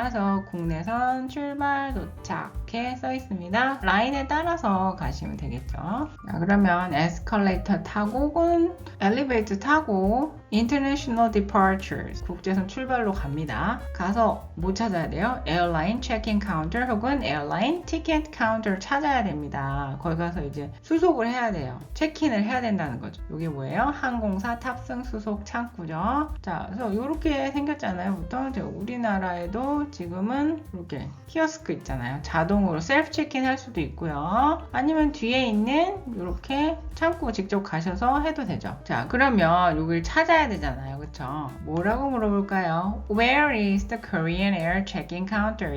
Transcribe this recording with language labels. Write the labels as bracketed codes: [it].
[ko] 그래서 국내선 출발 도착해 써 있습니다. 라인에 따라서 가시면 되겠죠. 자, 그러면 에스컬레이터 타고 혹은 엘리베이터 타고 International Departures 국제선 출발로 갑니다. 가서 뭐 찾아야 돼요? Airline Check-in Counter [en] counter [ko] 혹은 [en] airline ticket counter [ko] 찾아야 됩니다. 거기 가서 이제 수속을 해야 돼요. 체크인을 해야 된다는 거죠. 이게 뭐예요? 항공사 탑승 수속 창구죠. 자, 그래서 이렇게 생겼잖아요. 보통 우리나라에도 지금은 이렇게 키오스크 있잖아요. 자동으로 셀프 체크인 할 수도 있고요. 아니면 뒤에 있는 이렇게 창구 직접 가셔서 해도 되죠. 자, 그러면 여기를 찾아야 되잖아요. 그쵸? 뭐라고 물어볼까요? [en] Where is the Korean Air check-in counter?